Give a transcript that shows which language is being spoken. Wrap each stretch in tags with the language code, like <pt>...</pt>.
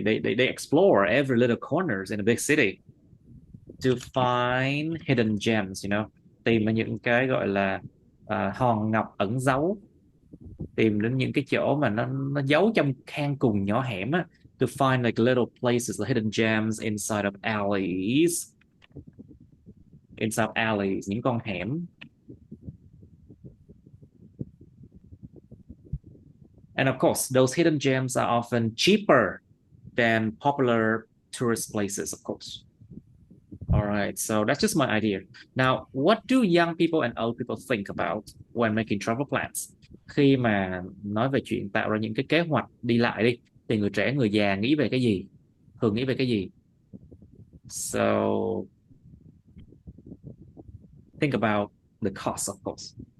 <en>They explore every little corners in a big city to find hidden gems, you know,</en> <vi>tìm ra những cái gọi là hòn ngọc ẩn giấu, tìm đến những cái chỗ mà nó giấu trong hang cùng nhỏ hẻm á,</vi> <en>to find like little places, like hidden gems inside of alleys,</en> <vi>những con hẻm.</vi> <en>And of course, those hidden gems are often cheaper than popular tourist places, of course. All right, so that's just my idea. Now, what do young people and old people think about when making travel plans?</en> <vi>Khi mà nói về chuyện tạo ra những cái kế hoạch đi lại đi, thì người trẻ, người già nghĩ về cái gì? Thường nghĩ về cái gì?</vi> <en>So, think about the cost, of course.</en>